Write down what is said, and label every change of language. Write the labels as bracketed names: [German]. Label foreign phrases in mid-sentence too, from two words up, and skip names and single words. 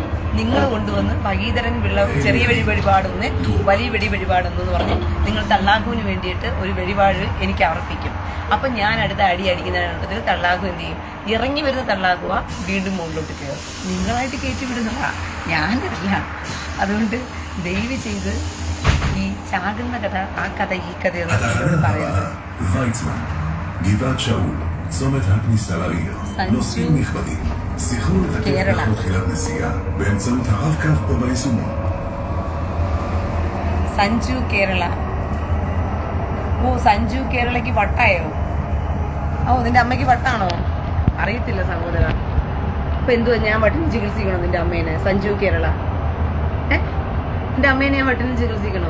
[Malayalam] നിങ്ങൾ കൊണ്ടുവന്ന് ഭഗീധരൻ ചെറിയ വെടിപാടൊന്ന് വലിയ വെടിപാടൊന്നെന്ന് പറഞ്ഞ് നിങ്ങൾ തള്ളാകുവിന് വേണ്ടിയിട്ട് ഒരു വെടിപാട് എനിക്ക് അർപ്പിക്കും. അപ്പൊ ഞാൻ അടുത്ത അടി അടിക്കുന്നതിനകത്ത് തള്ളാകു എന്ത് ചെയ്യും? ഇറങ്ങി വരുന്ന തള്ളാകുക വീണ്ടും മുകളിലോട്ട് കയറും. നിങ്ങളായിട്ട് കയറ്റി വിടുന്നതാ, ഞാനല്ല. അതുകൊണ്ട് ദയവ് ചെയ്ത് ഈ ചാകുന്ന കഥ, ആ കഥ ഈ കഥയൊന്നും പറയുന്നത്. [Hebrew] צומת הכניסה לעיר. נוסעים נכבדים, זכרו לתקף בכל תחילת נסיעה באמצעות הרב-קו או ביישומון. [Malayalam] സഞ്ജു കേരള. സഞ്ജു കേരളയ്ക്ക് വട്ടായോ? നിന്റെ അമ്മയ്ക്ക് വട്ടാണോ? അറിയത്തില്ല സഹോദര. ഇപ്പൊ എന്തുവാ ഞാൻ വട്ടിന് ചികിത്സിക്കണോ നിന്റെ അമ്മേനെ? സഞ്ജു കേരള, നിന്റെ അമ്മേനെ ഞാൻ വട്ടിന് ചികിത്സിക്കണോ?